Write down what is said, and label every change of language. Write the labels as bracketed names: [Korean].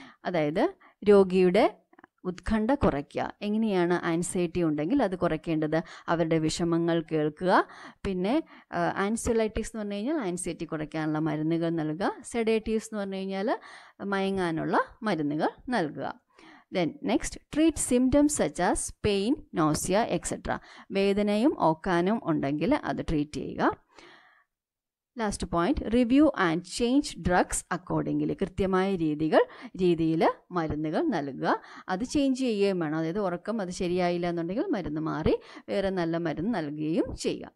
[Malayalam] അതായത് രോഗിയുടെ ഉത്കണ്ഠ കുറയ്ക്കുക. എങ്ങനെയാണ് ആൻസൈറ്റി ഉണ്ടെങ്കിൽ അത് കുറയ്ക്കേണ്ടത്? അവരുടെ വിഷമങ്ങൾ കേൾക്കുക. പിന്നെ ആൻസിയോലൈറ്റിക്സ് എന്ന് പറഞ്ഞു കഴിഞ്ഞാൽ ആൻസൈറ്റി കുറയ്ക്കാനുള്ള മരുന്നുകൾ നൽകുക. സെഡേറ്റീവ്സ് എന്ന് പറഞ്ഞു കഴിഞ്ഞാൽ മയങ്ങാനുള്ള മരുന്നുകൾ നൽകുക. [English] Then next, treat symptoms such as pain, nausea, etc. [Malayalam] വേദനയും ഓക്കാനും ഉണ്ടെങ്കിൽ അത് ട്രീറ്റ് ചെയ്യുക. [English] Last point, review and change drugs accordingly. [Malayalam] കൃത്യമായ രീതിയിൽ മരുന്നുകൾ നൽകുക. അത് ചേഞ്ച് ചെയ്യുകയും വേണം. അതായത് ഉറക്കം അത് ശരിയായില്ല എന്നുണ്ടെങ്കിൽ മരുന്ന് മാറി വേറെ നല്ല മരുന്ന് നൽകുകയും ചെയ്യുക.